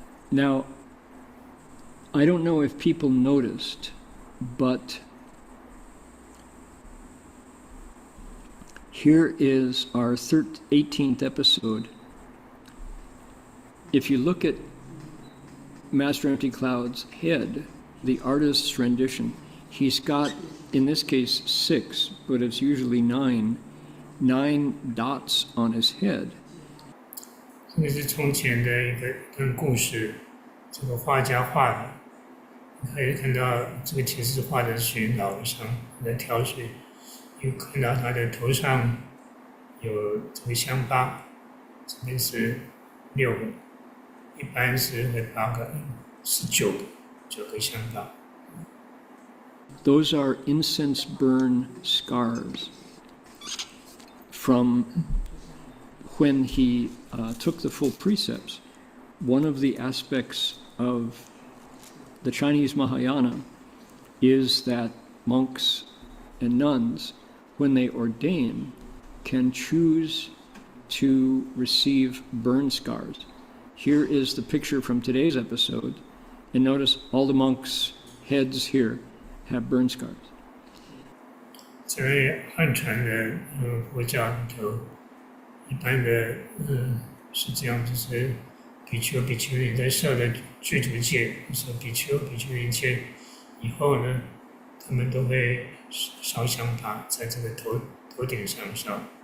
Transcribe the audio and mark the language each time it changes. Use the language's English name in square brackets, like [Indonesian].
[English] Now, I don't know if people noticed, but here is our 18th episode. If you look at Master Empty Cloud's head, the artist's rendition, he's got, in this case, 6, but it's usually 9 dots on his head. [Chinese] 这个是从前的一段故事，这个画家画的，可以看到这个其实画的是虚云老和尚在挑水，又看到他的头上有这个香疤，这边是6个。一般是会8个，是9个香疤。 [English] Those are incense burn scars from when he took the full precepts. One of the aspects of the Chinese Mahayana is that monks and nuns, when they ordain, can choose to receive burn scars. Here is the picture from today's episode, and notice all the monks' heads here have burn scars. [Chinese] 在汉传的佛教里头，一般的是这样，就是比丘、比丘尼在受了具足戒，就是比丘、比丘尼戒以后呢，他们都会烧香疤，在这个头顶上烧。